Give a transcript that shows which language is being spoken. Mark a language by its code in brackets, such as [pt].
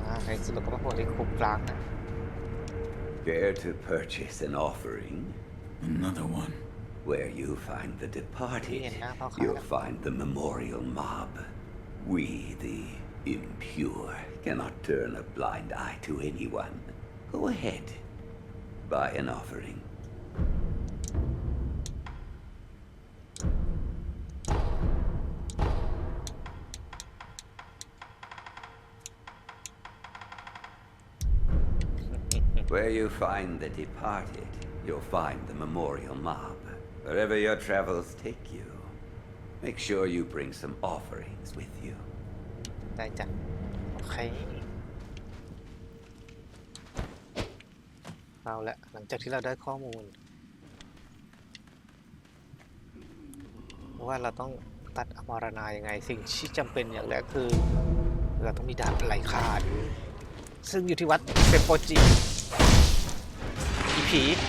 [th] ในสุดเราก็มาโผล่ที่คุกกลางนะ [en] Care to purchase an offering? Another one. Where you find the departed, you'll find the memorial mob. We, the impure, cannot turn a blind eye to anyone. Go ahead. Buy an offering. Where you find the departed, you'll find the memorial mob. Wherever your travels take you, make sure you bring some offerings with you. [th] ได้จ้ะโอเคเอาละหลังจากที่เราได้ข้อมูลว่าเราต้องตัดอมรณายังไงสิ่งที่จำเป็นอย่างแรกคือเราต้องมีดาบไหลขาดซึ่งอยู่ที่วัดเซมโปจิผี